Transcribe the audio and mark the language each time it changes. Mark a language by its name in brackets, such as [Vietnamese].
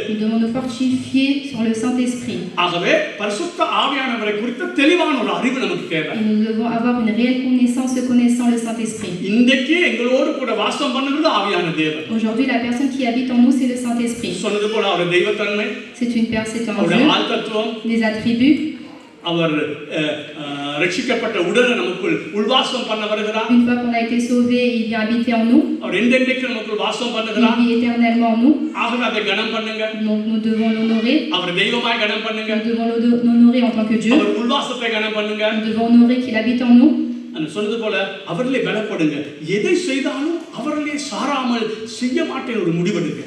[French] Nous devons nous fortifier sur le Saint-Esprit. [Tamil] ஆகவே பரிசுத்த ஆவியானவரை குறித்த தெளிவான ஒரு அறிவு நமக்கு தேவை. [French] Nous devons avoir une réelle connaissance connaissant le Saint-Esprit. [Tamil] இன்றைக்கு எங்களோடு கூட வாசம் பண்ணுகிறது ஆவியான தேவன். [French] Aujourd'hui la personne qui habite en nous c'est le Saint-Esprit. [Tamil] சொன்னது போல அவர் தெய்வத்தன்மை. [French] C'est une personne en [Tamil] அவருடைய [French] Dieu. [Tamil] ஆழ்தத்துவம். [French] Des attributs. [Tamil] அவர் ரட்சிக்கப்பட்ட உடனே நமக்குள் உள்வாசம் பண்ண வருகிறார். [French] Une fois qu'on a été sauvé, il vient habiter en nous. [Tamil] அவர் என்றென்றைக்கு நமக்குள் வாசம் பண்ணுகிறார். [French] Il vit éternellement en nous. [Tamil] ஆகவே அதை கனம் பண்ணுங்க. [French] Donc nous devons l'honorer. [Tamil] அவர் தெய்வமாய் கனம் பண்ணுங்க. [French] Nous devons l'honorer en tant que Dieu. [Tamil] அவர் உள்வாசத்தை கனம் பண்ணுங்க. [French] Nous devons honorer qu'il habite en nous. [Tamil] நான் சொன்னது போல அவரிலே பலப்படுங்க. எதை செய்தாலும் அவரிலே சாராமல் செய்ய மாட்டேன் ஒரு முடிவெடுங்க.